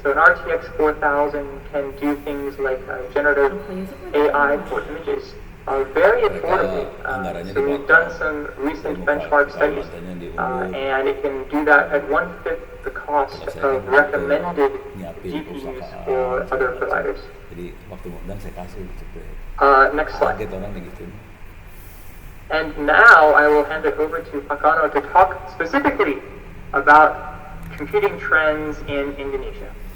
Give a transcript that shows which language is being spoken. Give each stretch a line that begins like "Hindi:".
English: So an RTX 4000 can do things like generative AI for images very affordably. So we've done some recent benchmark studies, and it can do that at 1/5 the cost of recommended GPUs for other providers.
Indonesian: Jadi waktu mau undang saya kasih cepet.
English: Next slide.
Indonesian: Kaget orang gitu.
English: And now I will hand it over to Akano to talk specifically about computing trends in Indonesia.